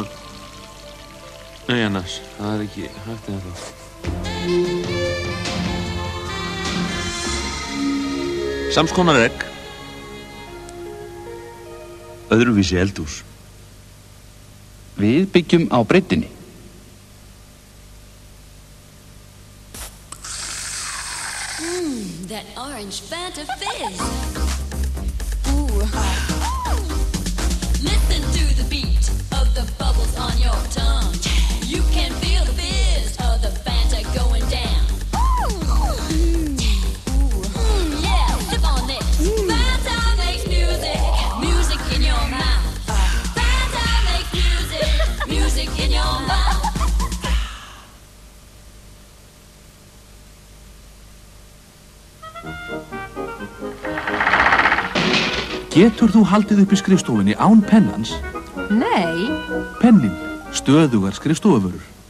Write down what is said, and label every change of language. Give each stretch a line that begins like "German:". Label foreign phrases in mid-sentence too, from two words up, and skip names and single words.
Icelandic: Nei, annars, það er ekki hægt eða það. Samskonar egg. Öðruvísi eldhús. Við byggjum á breiddinni.
English: That orange Fanta fizz. Ooh. Listen to the beat of the bubbles on your tongue. You can feel the fizz of the Fanta going down. Yeah, sip on this. Fanta makes music, music in your mouth. Fanta makes music, music in your mouth.
Icelandic: Getur þú haldið upp í skrifstofunni án pennans? Nei. Pennin, stöðugar skrifstofuvörur.